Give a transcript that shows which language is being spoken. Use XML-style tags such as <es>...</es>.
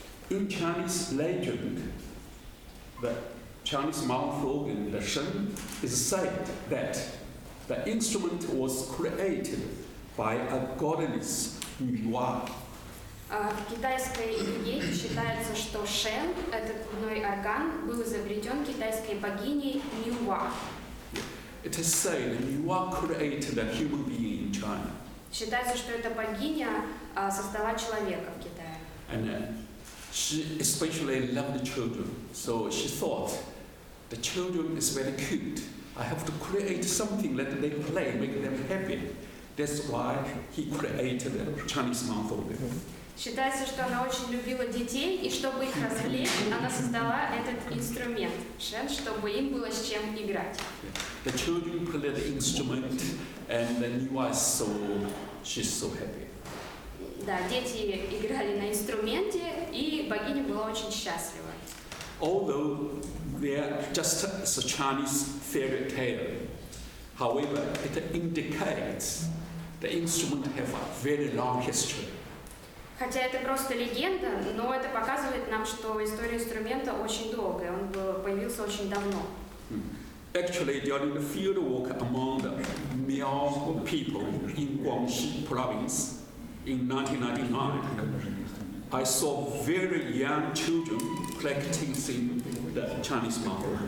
<en>In Chinese legend, the Chinese mouth organ, the Shen, is said that the instrument was created by a goddess, Yuan.</en> <ru>В китайской легенде считается, что шен, этот губной орган, был изобретен китайской богиней Нюа.</ru> <en>It is said that Yuan created a human being in China.</en> <ru>Считается, что эта богиня создала человека в Китае.</ru> <en>And she especially loved children, so she thought the children is very cute. I have to create something that they play, make them happy. That's why he created a Chinese mouth organ.</en> <ru>Считается, что она очень любила детей, и чтобы их развлечь, она создала этот инструмент шен, чтобы им было с чем играть.</ru> <en>The children play the instrument, and the Niwa she's so happy.</en> <ru>Да, дети играли на инструменте, и богиня была очень счастлива.</ru> <en>Although they're just a Chinese fairy tale, however, it indicates the instrument have a very long history.</en> <ru>Хотя это просто легенда, но это показывает нам, что история инструмента очень долгая, он появился очень давно.</ru> <en>Actually, during the field work among the Miao people in Guangxi province in 1999, I saw very young children practicing the Chinese mouth.</en>